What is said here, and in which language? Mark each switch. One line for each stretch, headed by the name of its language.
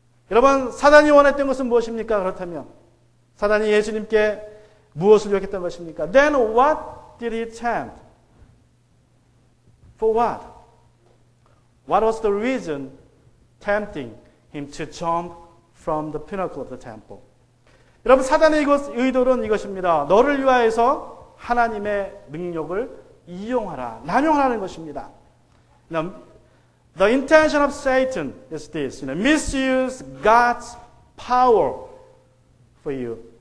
Korean: 여러분, 사단이 원했던 것은 무엇입니까? 그렇다면 사단이 예수님께 무엇을 요구했던 것입니까?
English: Then what did he tempt? For what? What was the reason tempting him to jump from the pinnacle of the temple?
Korean: 여러분, 사단의 의도는 이것입니다. 너를 위하여서 하나님의 능력을 이용하라, 남용하라는 것입니다.
English: The intention of Satan is this, misuse God's power for you.